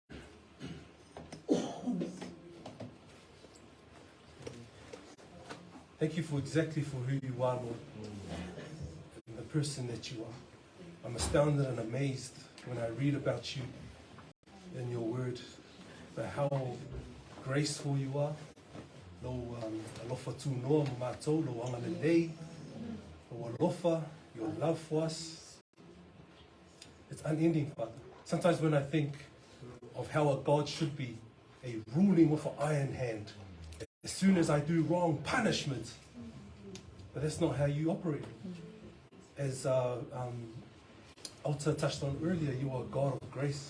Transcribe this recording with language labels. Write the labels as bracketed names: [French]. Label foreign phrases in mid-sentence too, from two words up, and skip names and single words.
[English] Thank you for exactly for who you are, Lord, and the person that you are. I'm astounded and amazed when I read about you in your word, about how graceful you are. [Samoan] Lo alofa tu noa mātou, lo angalelei, lo alofa, [English] your love for us. It's unending, Father. Sometimes when I think of how a God should be, a ruling with an iron hand, as soon as I do wrong, punishment. But that's not how you operate. As Alta touched on earlier, you are a God of grace.